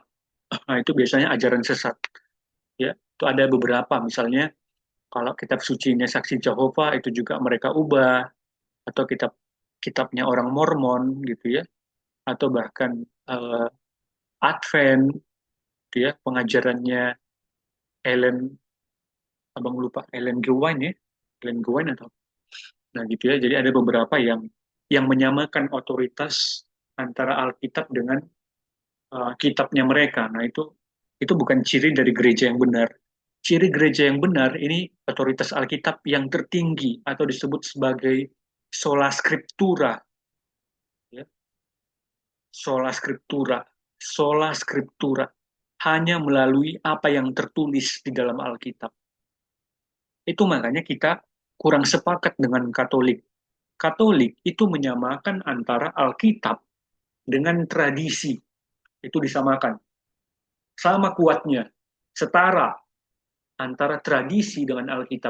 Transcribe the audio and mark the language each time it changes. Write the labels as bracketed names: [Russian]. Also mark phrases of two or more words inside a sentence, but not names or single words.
[Indonesian] Nah, itu biasanya ajaran sesat. Ya, itu ada beberapa, misalnya kalau kitab sucinya Saksi Jehovah itu juga mereka ubah, atau kitabnya orang Mormon gitu ya, atau bahkan Advent, gitu ya, pengajarannya Ellen, abang lupa, Ellen Gewine ya, Ellen Gewine atau, nah gitu ya. Jadi ada beberapa yang menyamakan otoritas antara Alkitab dengan kitabnya mereka. Nah, itu bukan ciri dari gereja yang benar. Ciri gereja yang benar ini otoritas Alkitab yang tertinggi atau disebut sebagai [Latin] sola scriptura, [Indonesian] ya. [Latin] Sola scriptura, sola scriptura, [Indonesian] hanya melalui apa yang tertulis di dalam Alkitab. Itu makanya kita kurang sepakat dengan Katolik. Katolik itu menyamakan antara Alkitab dengan tradisi. Itu disamakan. Sama kuatnya, setara antara tradisi dengan Alkitab.